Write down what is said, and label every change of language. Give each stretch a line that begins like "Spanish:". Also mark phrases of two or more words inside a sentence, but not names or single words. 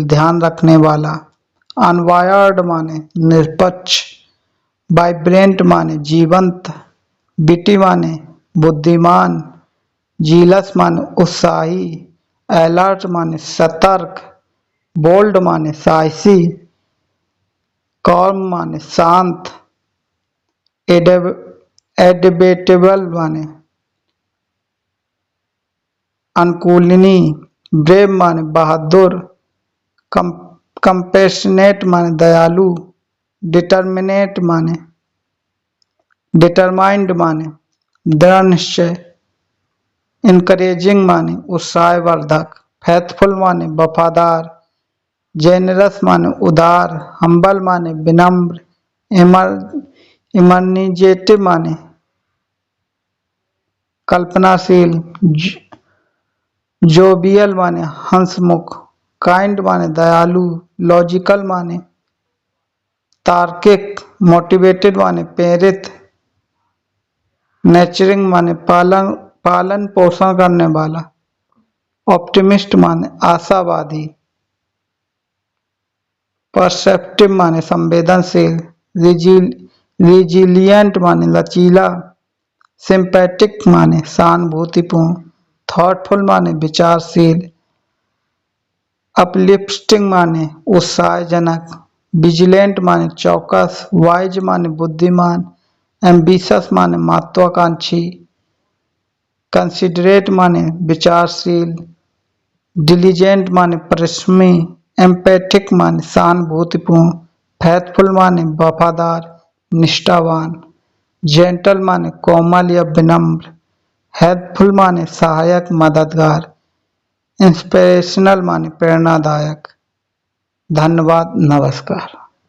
Hindi: ध्यान रखने वाला, अनवायर्ड माने निष्पक्ष, वाइब्रेंट माने जीवंत, विटी माने बुद्धिमान, जीलस माने उत्साही, अलर्ट माने सतर्क, बोल्ड माने साहसी, कॉम माने शांत, एडेबेटेबल माने अनुकूलनी, ब्रेव माने बहादुर, कंपेशनेट माने दयालु, डिटरमाइंड माने दृढ़ निश्चय, इनकरेजिंग माने उत्साहवर्धक, फैथफुल माने वफादार, जेनरस माने उदार, हम्बल माने विनम्र, इमर्निजेटिव माने कल्पनाशील, जोबियल माने हंसमुख, काइंड माने दयालु, लॉजिकल माने तार्किक, मोटिवेटेड माने प्रेरित, नर्चरिंग माने पालन पोषण करने वाला, ऑप्टिमिस्ट माने आशावादी, परसेप्टिव माने संवेदनशील, रिजिलियंट माने लचीला, सिंपैथिक माने सहानुभूतिपूर्ण, थॉटफुल माने विचारशील, अपलिफ्टिंग माने उत्साहजनक, विजिलेंट माने चौकस, वाइज माने बुद्धिमान, एम्बिशस माने महत्वाकांक्षी, कंसिडरेट माने विचारशील, डिलीजेंट माने परिश्रमी, एम्पैथिक माने सहानुभूतिपूर्ण, फैथफुल माने वफादार निष्ठावान, जेंटल माने कोमल या विनम्र, हेल्पफुल माने सहायक मददगार, इंस्पिरेशनल माने प्रेरणादायक, धन्यवाद, नमस्कार।